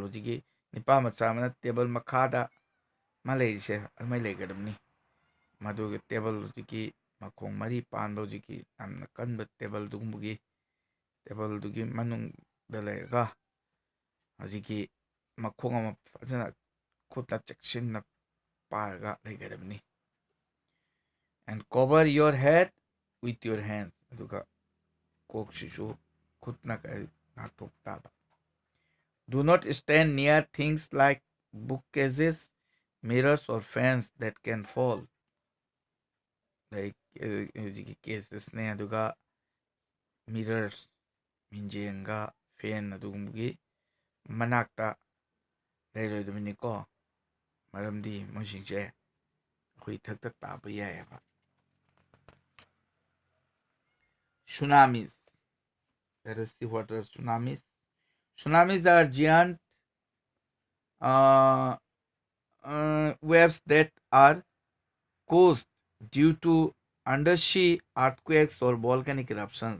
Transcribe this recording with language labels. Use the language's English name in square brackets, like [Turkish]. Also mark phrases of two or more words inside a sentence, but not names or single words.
[Manipuri] ꯍꯧꯖꯤꯛꯀꯤ ꯅꯤꯄꯥ ꯃꯆꯥ ꯑꯃꯅ ꯇꯦꯕꯜ ꯃꯈꯥꯗ ꯃꯥ ꯂꯩꯔꯤꯁꯦ ꯑꯗꯨꯃꯥꯏꯅ ꯂꯩꯒꯗꯕꯅꯤ. ꯃꯗꯨꯒꯤ ꯇꯦꯕꯜ ꯍꯧꯖꯤꯛꯀꯤ ꯃꯈꯣꯡ ꯃꯔꯤ ꯄꯥꯟꯕ ꯍꯧꯖꯤꯛꯀꯤ ꯌꯥꯝꯅ ꯀꯟꯕ ꯇꯦꯕꯜꯗꯨꯒꯨꯝꯕꯒꯤ ꯇꯦꯕꯜꯗꯨꯒꯤ ꯃꯅꯨꯡꯗ ꯂꯩꯔꯒ ꯍꯧꯖꯤꯛꯀꯤ ꯃꯈꯣꯡ ꯑꯃ ꯐꯖꯅ ꯈꯨꯠꯅ ꯆꯦꯛꯁꯤꯟꯅ ꯄꯥꯔꯒ ꯂꯩꯒꯗꯕꯅꯤ. [English] And cover your head with your hands. [Manipuri] ꯑꯗꯨꯒ ꯀꯣꯛꯁꯤꯁꯨ ꯈꯨꯠꯅ ꯉꯥꯛꯊꯣꯛ ꯇꯥꯕ. [English] Do not stand near things like bookcases, mirrors, or fans that can fall. Like cases [Manipuri] ne aduga mirrors minjenga fan adugumgi manakta ꯂꯩꯔꯣꯏꯗꯕꯅꯤꯀꯣ ꯃꯔꯝꯗꯤ ꯃꯣꯏꯁꯤꯡꯁꯦ ꯑꯩꯈꯣꯏ ꯊꯛꯇ ꯇꯥꯕ ꯌꯥꯏꯑꯕ. [English] Tsunamis. Let us see what are tsunamis. Tsunamis are giant uh, waves that are caused due to undersea earthquakes or volcanic eruptions.